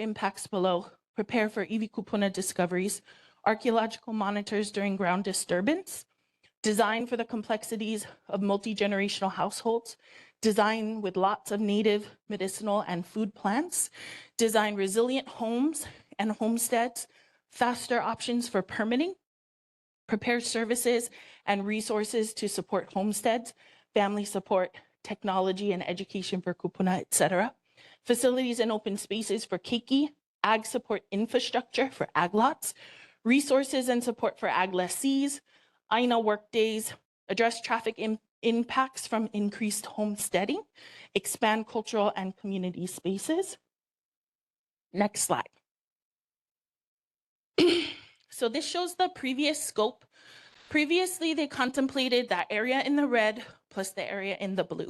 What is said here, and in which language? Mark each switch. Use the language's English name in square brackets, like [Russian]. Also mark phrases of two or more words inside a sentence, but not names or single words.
[English] impacts below, prepare for [Hawaiian] iwi kupuna [English] discoveries, archaeological monitors during ground disturbance, design for the complexities of multi-generational households, design with lots of native, medicinal, and food plants, design resilient homes and homesteads, faster options for permitting, prepare services and resources to support homesteads, family support, technology and education for kupuna, etc. Facilities and open spaces for keiki, ag support infrastructure for ag lots, resources and support for ag lessees, Aina workdays, address traffic impacts from increased homesteading, expand cultural and community spaces. Next slide. So this shows the previous scope Previously, they contemplated that area in the red plus the area in the blue.